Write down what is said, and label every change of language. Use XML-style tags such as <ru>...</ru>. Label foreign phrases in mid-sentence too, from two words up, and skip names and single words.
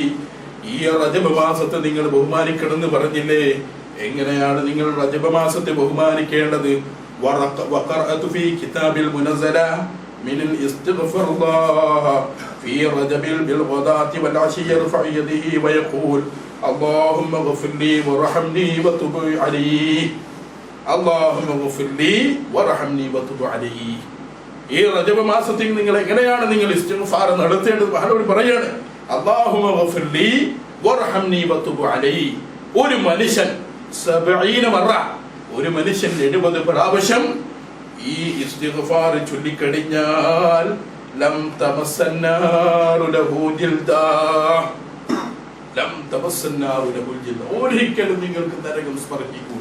<ml>ഈ റജബ് മാസത്തെ നിങ്ങൾ ബഹുമാനിക്കണമെന്ന് പറഞ്ഞില്ലേ, എങ്ങനെയാണ് നിങ്ങൾ റജബ് മാസത്തെ ബഹുമാനിക്കേണ്ടത്?</ml> <ar>وقرأت في كتاب المنزلة من الاستغفار في رجب بالغداة والعشي يرفع يديه ويقول اللهم اغفر لي وارحمني وتب علي اللهم اغفر لي وارحمني وتب علي.</ar> <ml>ഈ റജബ് മാസത്തിൽ നിങ്ങൾ എങ്ങനെയാണ് നിങ്ങൾ ഇസ്തിഗ്ഫാർ നടത്തേണ്ടത്? മഹാനവർ പറയാണ്,</ml> <ar>اللهم اغفر لي وارحمني وتب علي.</ar> <ml>ഒരു മനുഷ്യൻ 70 മറ, ഒരു മനുഷ്യൻ 70 പ്രാവശ്യം ഈ ഇസ്തിഗ്ഫാർ ചൊല്ലിക്കഴിഞ്ഞാൽ</ml> <ar>لم تمس النار له جلدا</ar> <ml>ഒരിക്കലും നിങ്ങൾക്ക് നരകം സ്പർശിക്കൂല.</ml>